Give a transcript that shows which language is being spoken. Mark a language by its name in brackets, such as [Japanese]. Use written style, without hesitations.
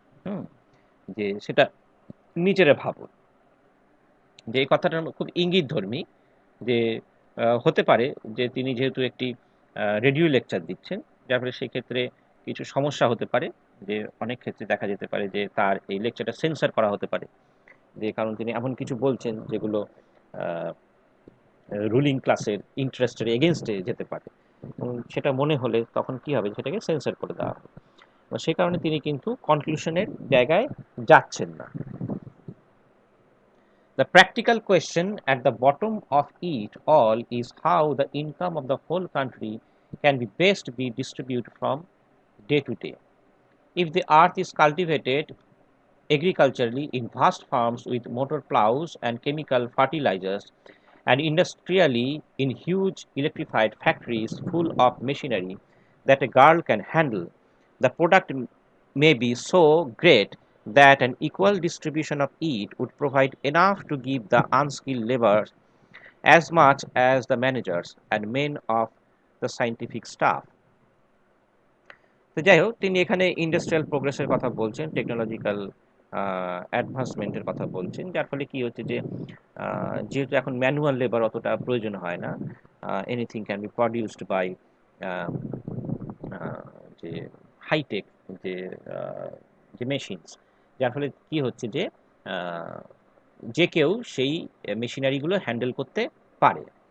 [Bangla] হুম, যে সেটা নিজেরা ভাবুন। যে এই কথাটা খুব ইঙ্গিতধর্মী, যে হতে পারে যে তিনি যেহেতু একটি রেডিও লেকচার দিচ্ছেন, যার ফলে সেক্ষেত্রে কিছু সমস্যা হতে পারে, যে অনেক ক্ষেত্রে দেখা যেতে পারে যে তার এই লেকচারটা সেন্সর করা হতে পারে, যে কারণ তিনি এমন কিছু বলছেন যেগুলো রুলিং ক্লাসের ইন্টারেস্টের এগেনস্টে যেতে পারে, এবং সেটা মনে হলে তখন কি হবে, সেটাকে সেন্সর করে দেওয়া হবে। সে কারণে তিনি কিন্তু কনক্লুশনের জায়গায় যাচ্ছেন না। [English] The practical question at the bottom of it all is how the income of the whole country can be best be distributed from day to day. If the earth is cultivated agriculturally in vast farms with motor plows and chemical fertilizers, and industrially in huge electrified factories full of machinery that a girl can handle, the product may be so great that an equal distribution of it would provide enough to give the unskilled laborers as much as the managers and men of the scientific staff. [Bangla] তো যাই হোক, তিনি এখানে industrial প্রোগ্রেসের কথা বলছেন, technological অ্যাডভান্সমেন্টের কথা বলছেন, যার ফলে কি হচ্ছে যে যেহেতু এখন ম্যানুয়াল লেবার অতটা প্রয়োজন হয় না, [English] anything can be produced by [Bangla] যে হাইটেক যে যে মেশিনস, যার ফলে কি হচ্ছে যে যে কেউ সেই মেশিনারিগুলো হ্যান্ডেল করতে পারে।